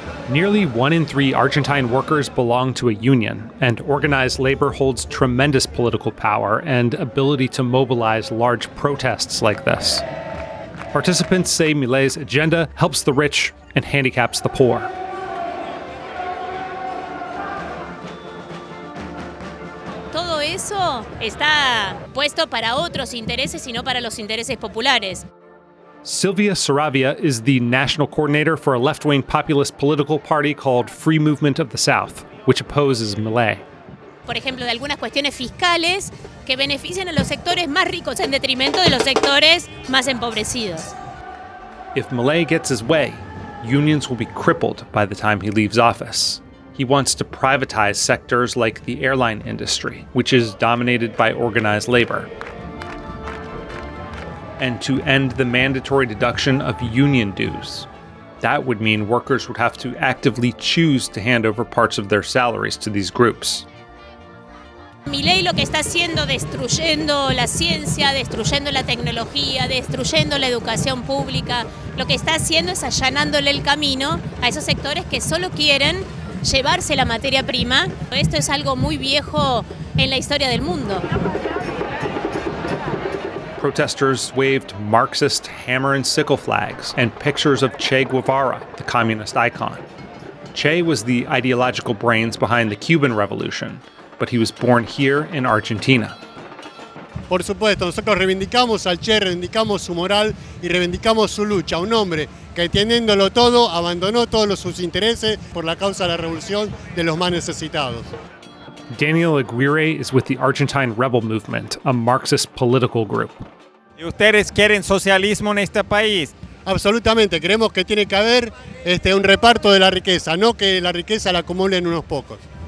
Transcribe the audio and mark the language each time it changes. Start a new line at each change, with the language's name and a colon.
English: Nearly 1 in 3 Argentine workers belong to a union, and organized labor holds tremendous political power and ability to mobilize large protests like this. Participants say Milei's agenda helps the rich and handicaps the poor.
Spanish: Todo eso está puesto para otros intereses y no para los intereses populares.
English: Silvia Saravia is the national coordinator for a left-wing populist political party called Free Movement of the South, which opposes Milei.
Spanish: Por ejemplo, de algunas cuestiones fiscales que benefician a los sectores más ricos en detrimento de los sectores más empobrecidos.
English: If Milei gets his way, unions will be crippled by the time he leaves office. He wants to privatize sectors like the airline industry, which is dominated by organized labor, and to end the mandatory deduction of union dues. That would mean workers would have to actively choose to hand over parts of their salaries to these groups.
Spanish: Milei lo que está haciendo, destruyendo la ciencia, destruyendo la tecnología, destruyendo la educación pública, lo que está haciendo es allanándole el camino a esos sectores que solo quieren llevarse la materia prima. Esto es algo muy viejo en la historia del mundo.
English: Protesters waved Marxist hammer and sickle flags and pictures of Che Guevara, the communist icon. Che was the ideological brains behind the Cuban Revolution, but he was born here in Argentina.
Spanish: Por supuesto, nosotros reivindicamos al Che, reivindicamos su moral y reivindicamos su lucha. Un hombre que teniéndolo todo, abandonó todos sus intereses por la causa de la revolución de los más necesitados.
English: Daniel Aguirre is with the Argentine Rebel Movement, a Marxist political group.
Spanish: ¿Y ustedes quieren socialismo en este país? Absolutamente, creemos que tiene que haber un reparto de la riqueza, no que la riqueza la acumulen unos pocos.